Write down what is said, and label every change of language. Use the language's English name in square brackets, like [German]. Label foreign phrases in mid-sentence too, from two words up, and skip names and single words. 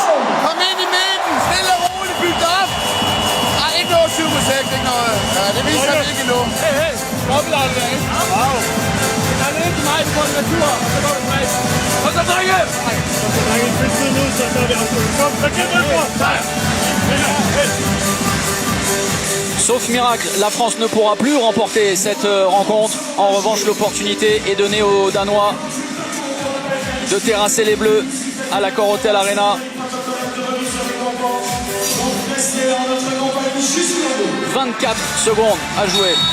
[Danish] Kom ind i midten. Stille og roligt. Byg det op. Ej, ikke noget 7 på 6. Ikke noget. Ja, det viser vi ikke endnu. Hey. Dobbelt der, ikke? Wow. Der er ikke mig på en natur. Og så går du med. Og så drenge. Så drenge, find tid nu, så gør vi afslutning. Kom, så giv mig for. [French] Sauf miracle, la France ne pourra plus remporter cette rencontre. En revanche, l'opportunité est donnée aux Danois de terrasser les Bleus à l'Accor Hotel Arena. 24 secondes à jouer.